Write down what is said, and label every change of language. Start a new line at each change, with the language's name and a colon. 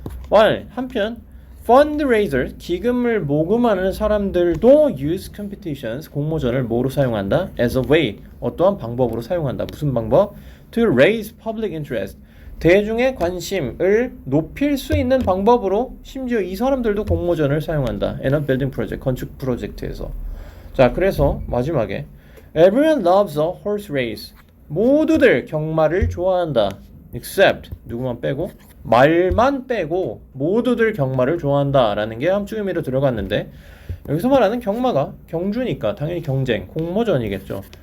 Korean: while, 한편 fundraiser, 기금을 모금하는 사람들도
English: use competitions,
Korean: 공모전을 뭐로 사용한다?
English: as a way,
Korean: 어떠한 방법으로 사용한다. 무슨 방법?
English: to raise public interest,
Korean: 대중의 관심을 높일 수 있는 방법으로 심지어 이 사람들도 공모전을 사용한다.
English: in a building project,
Korean: 건축 프로젝트에서. 자, 그래서 마지막에
English: everyone loves a horse race,
Korean: 모두들 경마를 좋아한다. except, 누구만 빼고? 말만 빼고 모두들 경마를 좋아한다 라는 게 함축 의미로 들어갔는데, 여기서 말하는 경마가 경주니까 당연히 경쟁, 공모전이겠죠.